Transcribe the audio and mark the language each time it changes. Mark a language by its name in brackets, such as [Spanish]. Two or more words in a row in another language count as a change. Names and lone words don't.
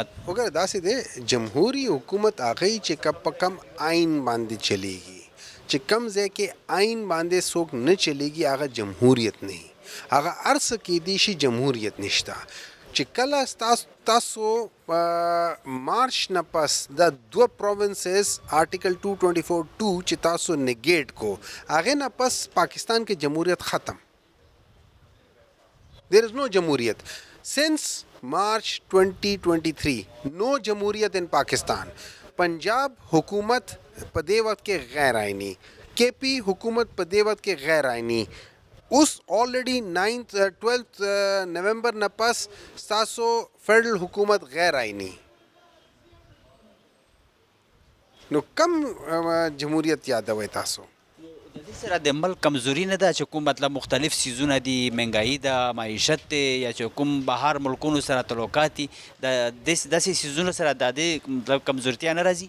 [Pashto] وګوره داسې دی، جمهوری حکومت هغه چې په کم آئین باندې چلیږي، چې کم ځای کې آئین باندې څوک نه چلیږي هغه جمهوریت نه. هغه هر څه کیدی شي، جمهوریت نشته. چې کله تاسو مارچ نه پس د دوه [English] provinces article [Pashto] 224(2) چې تاسو نیګیټ کو هغه نه پس پاکستان کې جمهوریت ختم. [English] there is no جمهوریت since March 2023 no جمهوریت in Pakistan. [Pashto] پنجاب حکومت په دې وخت کې غیر آئینی, کے پی حکومت په دې وخت کې غیر آئینی. [English] as already [Pashto] 12 نومبر نه پس ستاسو فیڈرل حکومت غیر آئینی. نو کم جمهوریت یادوي تاسو؟ د دې سره د ملک کمزوري نه ده چې کوم مطلب مختلف سیزونه دي, مهنګایي ده, معیشت دی, یا چې کوم بهر ملکونو سره تعلقات دي, د داسې سیزونو سره د دې مطلب کمزورتیا نه راځي؟